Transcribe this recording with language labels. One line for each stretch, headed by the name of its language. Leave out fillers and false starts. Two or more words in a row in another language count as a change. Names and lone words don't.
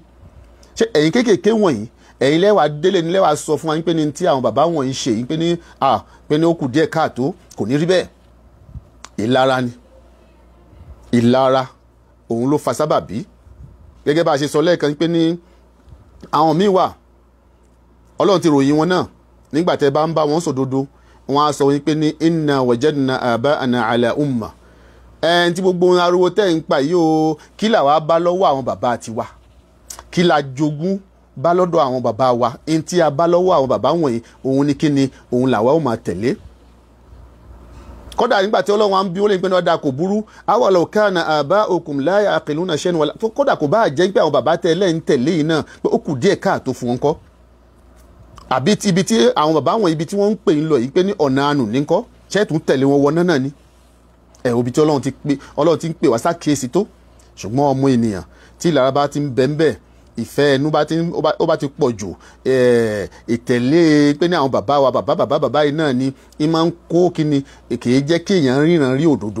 Yoruba: Ṣé ẹ̀yin kéékèèké wọ̀nyí ẹ̀yin lẹ́wàá délé ní lẹ́wàá sọ fún wa pé ní tí àwọn bàbá wọ̀nyí ṣe yìí pé ní ó kù díẹ̀ káàtó, kò ní rí bẹ́ẹ̀. Ìlara ni, ìlara òun ló fa sábàbí. Gẹ́gẹ́ bá a ṣe sọ lẹ́ẹ̀kan pé ní àwọn míì wà Ọlọ́run ti ròyìn wọn náà nígbà tẹ́ bá ń bá wọn sòdodo, wọ́n á sọ wípé ní
Arabic: إنا وجدنا آباءنا على أمة,
Yoruba: tí gbogbo ariwo tẹ́ ń pa yìí o, kí làwa bá lọ́wọ́ àwọn bàbá tiwa, kí la jogún bá lọ́dọ̀ àwọn bàbá wa, tí a bá lọ́wọ́ àwọn bàbá wọ̀nyí òun ni kí ni òun làwa ó máa tẹ̀lé. Kódà nígbà tí Ọlọ́run á ń bí ó lè pé ní ọ̀dà kò burú,
Arabic: أولو كان آباؤكم لا يعقلون شيئا ولا,
Yoruba: kódà kò bá jẹ́ pé àwọn bàbá tẹ́lẹ̀ ń tẹ̀lé yìí náà pé ó kù díẹ̀ káàtó fún wọn kọ́, àbí ibi tí àwọn bàbá wọn ibi tí wọ́n ń pè ń lọ yìí pé ní ọ̀nà àánú ní kọ́, ṣẹ́ẹ̀tún tẹ̀lé wọn wọ náà ni. Òbí tí Ọlọ́run ti ń pè wá sákèésí tó, ṣùgbọ́n ọmọ ènìyàn tí ìlara bá ti ń bẹ ń bẹ, ìfẹ́ ẹnu bá ti pọ̀ jù, ìtẹ̀lé pé ní àwọn bàbá wa bàbá yìí náà ni máa ń kó kíni kìí jẹ́ kí èèyàn ríran rí òdodo.